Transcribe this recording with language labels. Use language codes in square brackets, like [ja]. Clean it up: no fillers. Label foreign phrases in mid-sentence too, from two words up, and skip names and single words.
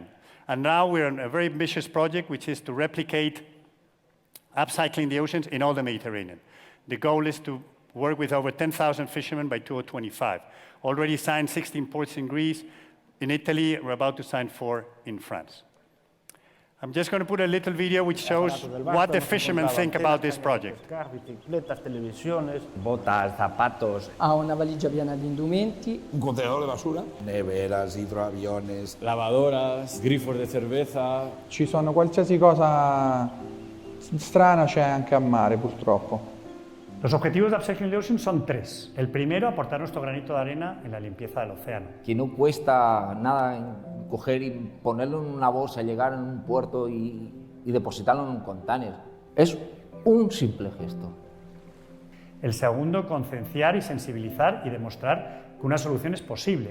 [en] And now we're on a very ambitious project, which is to replicate upcycling the oceans in all the Mediterranean. The goal is to work with over 10,000 fishermen by 2025. Already signed 16 ports in Greece. In Italy, we're about to sign 4 in France. I'm just going to put a little video which shows what the fishermen think about this project. [es] Botas, zapatos. [it] Ha una valigia piena di indumenti. [es] Un contenedor de basura. Neveras, hidroaviones. Lavadoras, grifos de cerveza. [it] Ci sono qualsiasi cosa strana c'è anche a mare, purtroppo. [es] Los objetivos de Upcycling the Ocean son 3. El primero, aportar nuestro granito de arena en la limpieza del océano. Que no cuesta nada coger y ponerlo en una bolsa, llegar en un puerto y depositarlo en un container. Es un simple gesto. El segundo, concienciar y sensibilizar y demostrar que una solución es posible.